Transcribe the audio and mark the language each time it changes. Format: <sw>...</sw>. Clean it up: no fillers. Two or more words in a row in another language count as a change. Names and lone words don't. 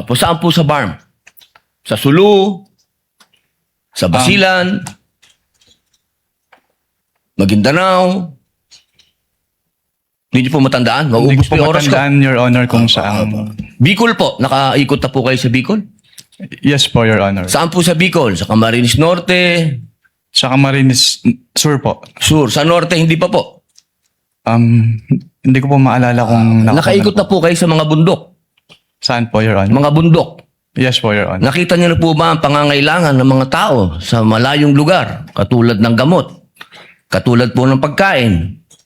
<tl>Opo. Saan po sa BARM? Sa Sulu? Sa Basilan? Maguindanao? Hindi po matandaan? Hindi Maubos ko po po yung oras ko. matandaan,</tl> <en>Your Honor,</en> <tl>kung saan. Bicol po. Nakaikot na po kayo sa Bicol? Yes po,</tl> <en>Your Honor.</en> <tl>Saan po sa Bicol? Sa Camarines Norte? Sa Camarines Sur po. Sur. Sa Norte, hindi pa po. Hindi ko po maalala kung... Nakaikot na po kayo sa mga bundok? Saan po,</tl> <en>Your Honor?</en> <tl>Mga bundok?</tl> <en>Yes</en> <tl>po,</tl> <en>Your Honor.</en> <tl>Nakita niyo na po ba ang pangangailangan ng mga tao sa malayong lugar, katulad ng gamot, Katulad po ng pagkain.</tl>